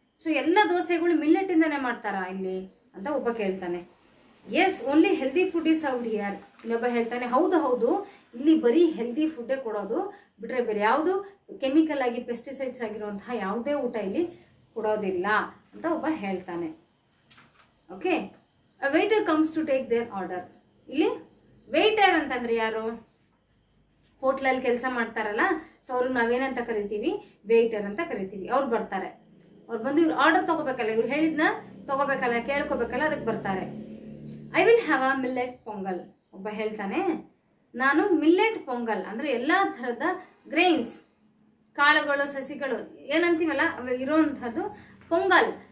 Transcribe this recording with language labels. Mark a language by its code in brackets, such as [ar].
[kn] So ಎಲ್ಲ ದೋಸೆಗಳು millet ಇಂದಾನೆ ಮಾಡ್ತಾರಾ ಇಲ್ಲಿ ಅಂತ ಒಬ್ಬ ಕೇಳ್ತಾನೆ. [en] Yes, only healthy food is served here. [kn] ಇನ್ನೊಬ್ಬ ಹೇಳ್ತಾನೆ, ಹೌದು ಇಲ್ಲಿ ಬರೀ ಹೆಲ್ದಿ ಫುಡ್ಡೇ ಕೊಡೋದು, ಬಿಟ್ರೆ ಬೇರೆ ಯಾವುದು ಕೆಮಿಕಲ್ ಆಗಿ ಪೆಸ್ಟಿಸೈಡ್ಸ್ ಆಗಿರುವಂತಹ ಯಾವುದೇ ಊಟ ಇಲ್ಲಿ ಕೊಡೋದಿಲ್ಲ ಅಂತ ಒಬ್ಬ ಹೇಳ್ತಾನೆ. [en] Okay, a waiter comes to take their order. [kn] ಇಲ್ಲಿ ವೇಟರ್ ಅಂತಂದ್ರೆ ಯಾರು, ಹೋಟ್ಲಲ್ಲಿ ಕೆಲಸ ಮಾಡ್ತಾರಲ್ಲ, ಸೊ ಅವ್ರಿಗೆ ನಾವೇನಂತ ಕರಿತೀವಿ, ವೇಟರ್ ಅಂತ ಕರಿತೀವಿ. ಅವ್ರು ಬರ್ತಾರೆ, ಅವ್ರು ಬಂದು ಇವ್ರು ಆರ್ಡರ್ ತಗೋಬೇಕಲ್ಲ, ಇವ್ರು ಹೇಳಿದ್ನ ತಗೋಬೇಕಲ್ಲ, ಕೇಳ್ಕೋಬೇಕಲ್ಲ, ಅದಕ್ಕೆ ಬರ್ತಾರೆ. [en] I will have a millet pongal. [kn] ಒಬ್ಬ ಹೇಳ್ತಾನೆ, ನಾನು ಮಿಲ್ಲೆಟ್ ಪೊಂಗಲ್ ಅಂದ್ರೆ ಎಲ್ಲಾ ತರದ ಗ್ರೈನ್ಸ್, ಕಾಳುಗಳು, ಸಸಿಗಳು ಏನಂತೀವಲ್ಲ ಅವು ಇರುವಂತಹದ್ದು ಪೊಂಗಲ್.